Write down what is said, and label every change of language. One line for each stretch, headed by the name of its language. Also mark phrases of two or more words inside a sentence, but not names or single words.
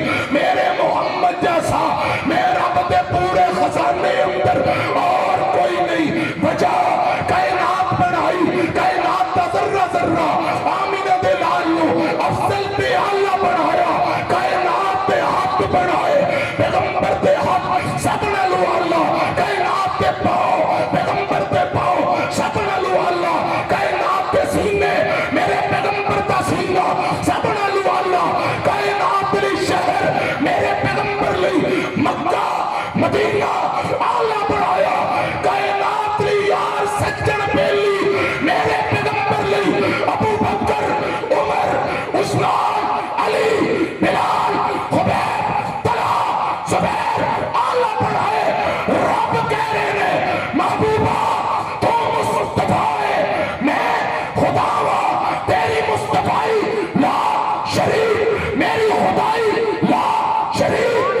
Punjabi: میرے محمد جیسا میں رب دے پورے خزانے اندر اور کوئی نہیں. وجہ کائنات بنائی کائنات دا ذرہ ذرہ آمینہ دے لالو افضل پہ اللہ بنایا. کائنات دے ہاتھ بنائے پیغمبر دے ہاتھ سبنا لو اللہ. کائنات دے پاؤ پیغمبر دے پاؤ سبنا لو اللہ. کائنات دے سینے میرے پیغمبر دا سینہ سبنا لو اللہ. کائنات دے شہر میرے پیغمبر لئی مکہ مدینہ آلہ بنایا. کائنات دے یار سجن بیلی میرے پیغمبر لئی ابو بکر عمر عثمان علی بلال خبیر طلحہ زبیر آلہ بنائے. رب کہہ رہے نے محبوبہ تو مصطفیٰ ہے میں خدا ہوا تیری مصطفیٰ
Arabic: لا شریک
Punjabi: میری خدائی
Arabic: لا شریک.